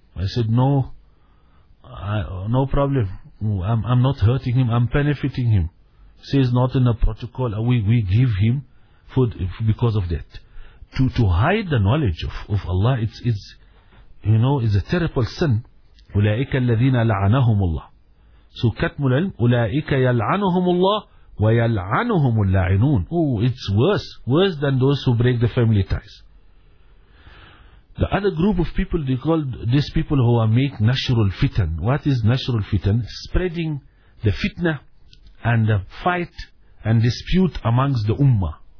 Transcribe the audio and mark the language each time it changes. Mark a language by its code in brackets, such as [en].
[en] I said, no. No problem. I'm not hurting him. I'm benefiting him. Says not in the protocol. We give him food because of that. To hide the knowledge of Allah, it's you know, is a terrible sin. [ar] أولئك الذين لعنهم الله. So كتم العلم أولئك يلعنهم الله ويلعنهم اللعنون. [en] Oh, it's worse than those who break the family ties. The other group of people, they call these people who are make nashrul fitan. What is nashrul fitan? Spreading the fitna and the fight and dispute amongst the ummah.